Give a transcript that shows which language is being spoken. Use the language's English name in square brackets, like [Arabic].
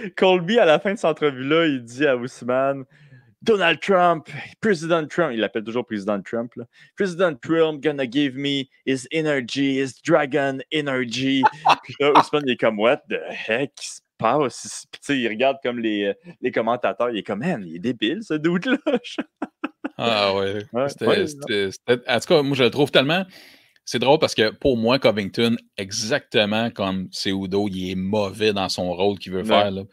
[French] Colby, à la fin de cette entrevue-là, il dit à Ousmane, Donald Trump, President Trump, il l'appelle toujours President Trump, là. [English] President Trump gonna give me his energy, his dragon energy. [French] Puis là, Ousmane, il est comme, [English] what the heck [French] qui se passe? Puis tu sais, il regarde comme les commentateurs, il est comme, man, il est débile, ce dude-là. Ah ouais. En tout cas, moi, je le trouve tellement... C'est drôle parce que pour moi, Covington, exactement comme Cejudo, il est mauvais dans son rôle qu'il veut faire. Là.